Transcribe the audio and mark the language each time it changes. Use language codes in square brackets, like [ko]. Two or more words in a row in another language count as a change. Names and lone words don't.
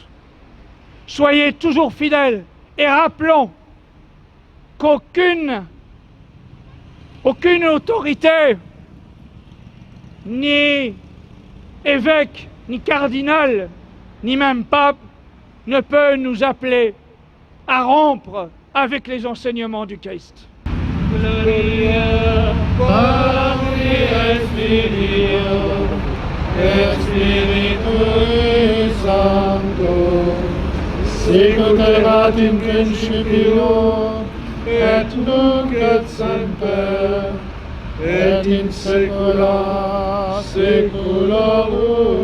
[fr] Soyez toujours fidèles et rappelons qu'aucune autorité, ni évêque, ni cardinal, ni même pape, ne peut nous appeler à rompre avec les enseignements du Christ. [la] Gloria Patri et Filio et Spiritui Sancto, sicut erat in principio et nunc et semper et in saecula saeculorum.